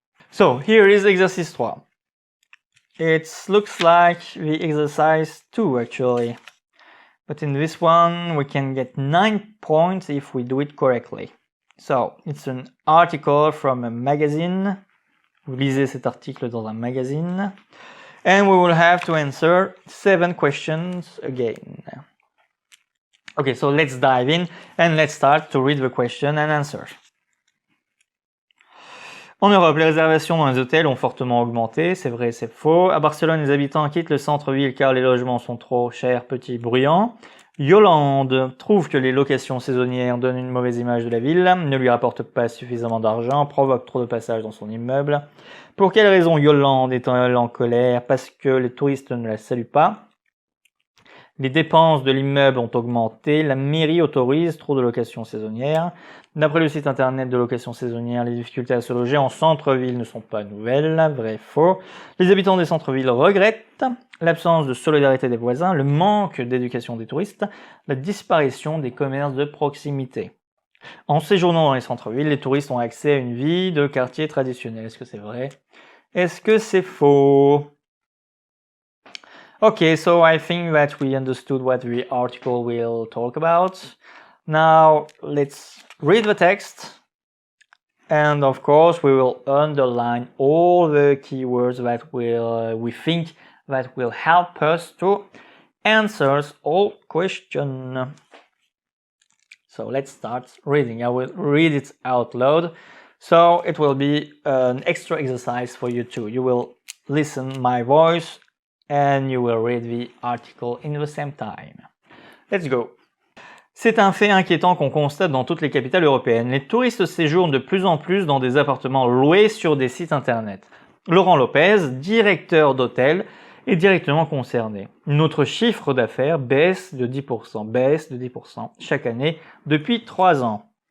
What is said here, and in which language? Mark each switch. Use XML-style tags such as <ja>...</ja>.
<en>So here is exercise 3. It looks like the exercise 2 actually. But in this one, we can get 9 points if we do it correctly. So it's an article from a magazine.</en> <fr>Vous lisez cet article dans un magazine.</fr> <en>And we will have to answer 7 questions again. Okay, so let's dive in and let's start to read the question and answer.</en> <fr>En Europe, les réservations dans les hôtels ont fortement augmenté, c'est vrai, c'est faux. À Barcelone, les habitants quittent le centre-ville car les logements sont trop chers, petits, bruyants. Yolande trouve que les locations saisonnières donnent une mauvaise image de la ville, ne lui rapportent pas suffisamment d'argent, provoquent trop de passages dans son immeuble. Pour quelle raison Yolande est-elle en colère? Parce que les touristes ne la saluent pas. Les dépenses de l'immeuble ont augmenté. La mairie autorise trop de locations saisonnières. D'après le site internet de location saisonnière, les difficultés à se loger en centre-ville ne sont pas nouvelles. Vrai, faux. Les habitants des centres-villes regrettent l'absence de solidarité des voisins, le manque d'éducation des touristes, la disparition des commerces de proximité. En séjournant dans les centres-villes, les touristes ont accès à une vie de quartier traditionnel. Est-ce que c'est vrai? Est-ce que c'est faux?</fr> <en>Okay, so I think that we understood what the article will talk about. Now let's read the text, and of course we will underline all the keywords that we think that will help us to answer all questions. So let's start reading. I will read it out loud, so it will be an extra exercise for you too. You will listen my voice and you will read the article in the same time. Let's go.</en> <fr>C'est un fait inquiétant qu'on constate dans toutes les capitales européennes. Les touristes séjournent de plus en plus dans des appartements loués sur des sites internet. Laurent Lopez, directeur d'hôtel, est directement concerné. Notre chiffre d'affaires baisse de 10% chaque année depuis 3 ans.</fr>